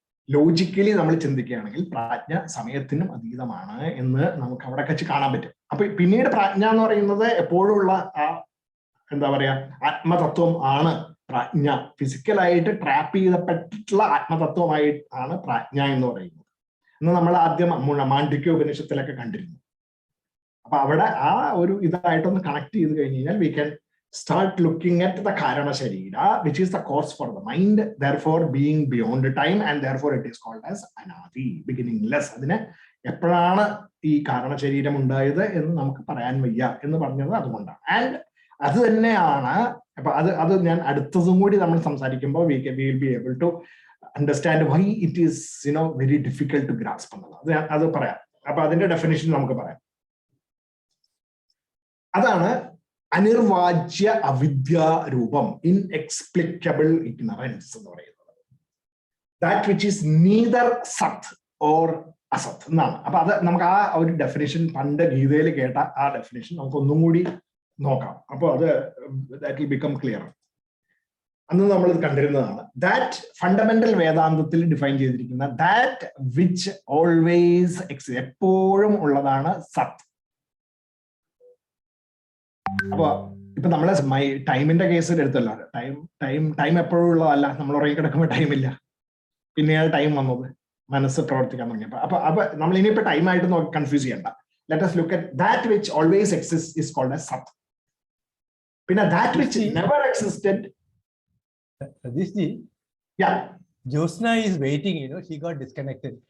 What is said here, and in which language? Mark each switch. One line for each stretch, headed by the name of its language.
Malayalam: Logically നമ്മൾ ചിന്തിക്കുകയാണെങ്കിൽ പ്രാജ്ഞ സമയത്തിനും അതീതമാണ് എന്ന് നമുക്ക് അവിടെ വെച്ച് കാണാൻ പറ്റും. അപ്പൊ പിന്നീട് പ്രാജ്ഞ എന്ന് പറയുന്നത് എപ്പോഴുള്ള ആ എന്താ പറയാ ആത്മതത്വം ആണ് പ്രാജ്ഞ. ഫിസിക്കലായിട്ട് ട്രാപ്പ് ചെയ്യപ്പെട്ടിട്ടുള്ള ആത്മതത്വമായിട്ടാണ് പ്രാജ്ഞ എന്ന് പറയുന്നത് എന്ന് നമ്മൾ ആദ്യം മാണ്ഡ്വിക്യ ഉപനിഷത്തിലൊക്കെ കണ്ടിരുന്നു. അപ്പൊ അവിടെ ആ ഒരു ഇതായിട്ടൊന്ന് കണക്ട് ചെയ്ത് കഴിഞ്ഞ് കഴിഞ്ഞാൽ
English: We can start looking at the Karana Sharira, which is the cause for the mind, therefore being beyond time, and therefore it is called as Anadi, beginningless.
Malayalam: അതിനെ എപ്പോഴാണ് ഈ കാരണ ശരീരം ഉണ്ടായത് എന്ന് നമുക്ക് പറയാൻ വയ്യ എന്ന് പറഞ്ഞത് അതുകൊണ്ടാണ്. ആൻഡ് അത് തന്നെയാണ് അപ്പൊ അത് ഞാൻ അടുത്തതും കൂടി നമ്മൾ സംസാരിക്കുമ്പോൾ
English: we will be able to understand why it is very difficult to grasp
Malayalam: എന്നുള്ളത്. അത് പറയാം. അപ്പൊ അതിന്റെ ഡെഫിനിഷൻ നമുക്ക് പറയാം. അതാണ് അനിർവാജ്യ അവിദ്യാരൂപം, ഇൻഎക്സ്പ്ലിക്കബിൾ ഇഗ്നറൻസ് എന്ന് പറയുന്നത്.
English: that which is neither sat or asat
Malayalam: എന്നാണ്. അപ്പൊ അത് നമുക്ക് ആ ഒരു ഡെഫിനിഷൻ പണ്ട് ഗീതയിൽ കേട്ട ആ ഡെഫിനിഷൻ നമുക്ക് ഒന്നും കൂടി നോക്കാം. അപ്പൊ അത്
English: That will become clear.
Malayalam: അന്ന് നമ്മൾ ഇത് കണ്ടിരുന്നതാണ്. ദാറ്റ് ഫണ്ടമെന്റൽ വേദാന്തത്തിൽ ഡിഫൈൻ ചെയ്തിരിക്കുന്ന
English: that which always
Malayalam: എപ്പോഴും ഉള്ളതാണ് സത്. അപ്പൊ ഇപ്പൊ നമ്മളെ ടൈമിന്റെ കേസിൽ എടുത്തല്ലോ, ടൈം എപ്പോഴും ഉള്ളതല്ല. നമ്മൾ ഉറങ്ങി കിടക്കുമ്പോൾ ടൈമില്ല, പിന്നെയാണ് ടൈം വന്നത് മനസ്സ് പ്രവർത്തിക്കാൻ തുടങ്ങിയപ്പോ. അപ്പൊ നമ്മൾ ഇനിയിപ്പോ ടൈമായിട്ട് കൺഫ്യൂസ് ചെയ്യണ്ട.
English: Let us look at that which always exists is called as sat.
Malayalam: പിന്നെ
English: that which never existed. Satish ji, yeah, Josna is waiting, she got disconnected.